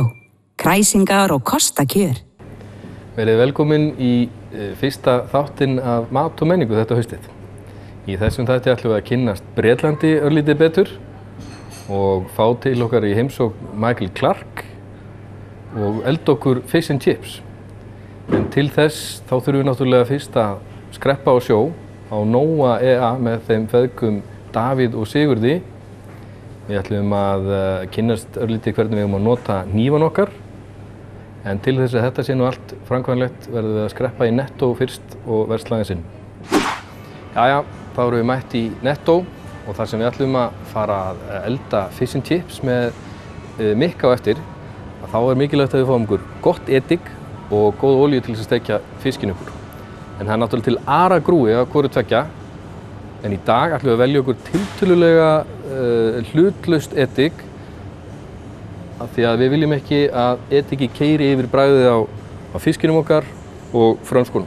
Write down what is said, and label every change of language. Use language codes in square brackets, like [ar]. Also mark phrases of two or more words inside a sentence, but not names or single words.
[is] Kræsingar og kostakjör. Verið velkomin í fyrsta þáttinn af mat og menningu þetta haustið. Í þessum þætti ætlum við að kynnast Bretlandi örlítið betur og fá til okkar í heimsókn Michael Clarke og elda okkur [en] fish and chips. [is] En til þess þá þurfum við náttúrulega fyrst að skreppa á sjó á Nóa EA með þeim feðgum Davíð og Sigurði. Við ætlum að kynnast örlítið hvernig við eigum að nota hnífan okkar. En til þess að þetta sé nú allt framkvæmlegt verðum við að skreppa í Netto fyrst og verslaginn sinn. Jæja, þá erum við mætt í Netto og þar sem við ætlum að fara að elda [en] fish and chips [is] með Mikka á eftir. Þá mikilvægt að við fáum okkur gott edik og góð olíu til þess að steikja fiskinn okkur. En það náttúrulega til aragrúi af hvoru tveggja. En í dag ætlum við að velja okkur tiltölulega hlutlaust edik af því að við viljum ekki að ediki keyri yfir bragðið á fiskinum okkar og frönskunum.